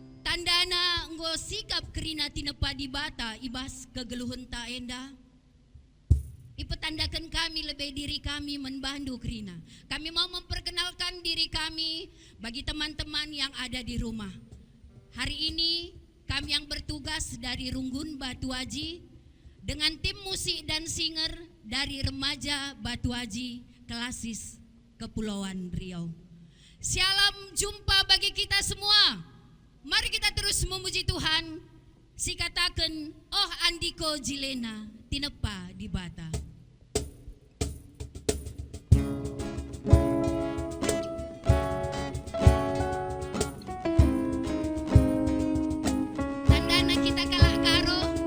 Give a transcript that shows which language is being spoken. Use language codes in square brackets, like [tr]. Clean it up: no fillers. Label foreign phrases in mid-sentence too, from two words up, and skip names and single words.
[btx] Tandana nggo sikap kerina tinepa di bata ibas kegeluhun ta enda. Ipetandakan kami lebih diri kami membantu kerina. [id] Kami mau memperkenalkan diri kami bagi teman-teman yang ada di rumah. Hari ini kami yang bertugas dari Runggun Batu Aji dengan tim musik dan singer dari remaja Batu Aji Klasis Kepulauan Riau. Shalom jumpa bagi kita semua. Mari kita terus memuji Tuhan. [btx] Si katakan, oh Andiko Jilena tinepa di bata. Tandana kita kalah karo.